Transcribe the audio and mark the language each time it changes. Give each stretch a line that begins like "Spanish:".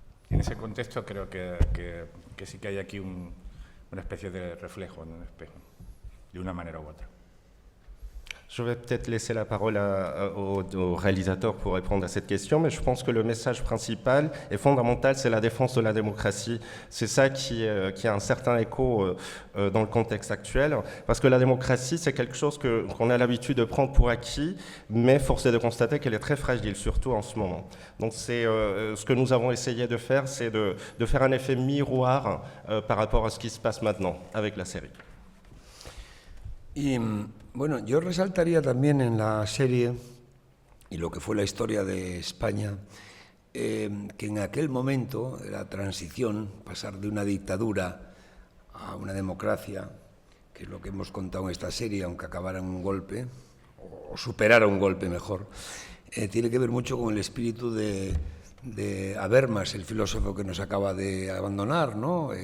Spanish: Y en ese contexto creo que sí que hay aquí una especie de reflejo en un espejo, de una manera u otra.
French: Je vais peut-être laisser la parole au réalisateur pour répondre à cette question, mais je pense que le message principal et fondamental, c'est la défense de la démocratie. C'est ça qui a un certain écho dans le contexte actuel, parce que la démocratie, c'est quelque chose qu'on a l'habitude de prendre pour acquis, mais force est de constater qu'elle est très fragile, surtout en ce moment. Donc c'est ce que nous avons essayé de faire, c'est de faire un effet miroir par rapport à ce qui se passe maintenant avec la série.
Spanish: Y bueno, yo resaltaría también en la serie y lo que fue la historia de España, que en aquel momento de la transición, pasar de una dictadura a una democracia, que es lo que hemos contado en esta serie, aunque acabara en un golpe, o superara un golpe mejor, tiene que ver mucho con el espíritu de Habermas, el filósofo que nos acaba de abandonar, ¿no?